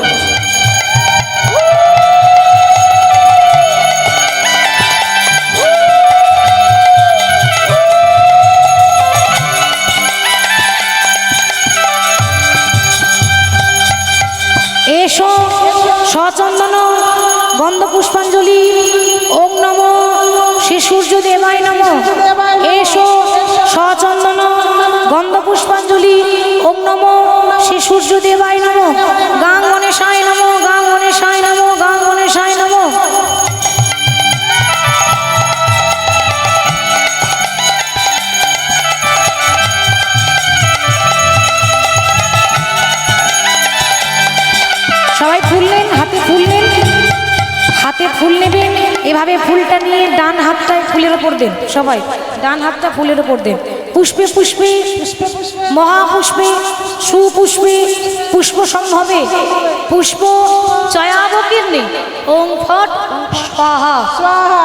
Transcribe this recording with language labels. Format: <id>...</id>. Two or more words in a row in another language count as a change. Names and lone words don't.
<sa>एषो सचंदन गंध पुष्पांजलि ओम नमो श्री सूर्य देवाय नमो। एषो सचंदन गंध पुष्पांजलि ओम नमो श्री सूर्य देवाय नमो। गां गणेशाय नमो, गां गणेशाय नमो, गां गणेशाय नमो।</sa> <bn>সবাই ফুল নেন, হাতে ফুল নেন, হাতে ফুল নেবেন। এভাবে ফুলটা নিয়ে ডান হাতটায় ফুলের ওপর দেন, সবাই ডান হাতটা ফুলের ওপর দেন।</bn> <sa>পুষ্পে পুষ্পে মহাপুষ্পে সুপুষ্পে পুষ্প সম্ভবে পুষ্প চয়াবকীর্ণে ওং ফট স্বাহা स्वाहा</sa>